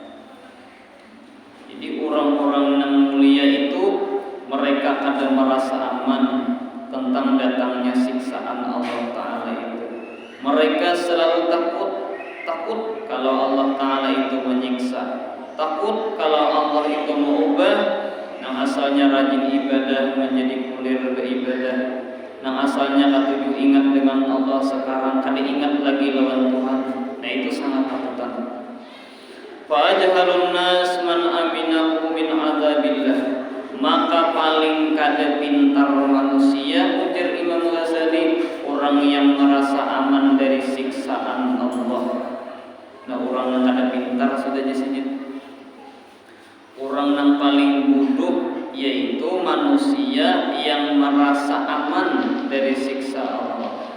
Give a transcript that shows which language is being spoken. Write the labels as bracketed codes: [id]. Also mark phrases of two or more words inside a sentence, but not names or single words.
[id] Jadi orang-orang yang mulia itu mereka kadang merasa aman tentang datangnya siksaan Allah Ta'ala itu. Mereka selalu takut kalau Allah Ta'ala itu menyiksa, takut kalau Allah itu mengubah yang asalnya rajin ibadah menjadi kulir beribadah, [bjn] Nang asalnya katuju ingat dengan Allah, sekarang kada ingat lagi lawan Tuhan. [id] Nah itu sangat takutan. [ar] Fa ajhalun nas man aminahu min adzabillah. [id] Maka paling kada pintar manusia, ujar Imam Ghazali, orang yang merasa aman dari siksaan Allah. Nah orang yang kada pintar sudah disebut. Orang yang paling bodoh yaitu manusia yang merasa aman dari siksa Allah.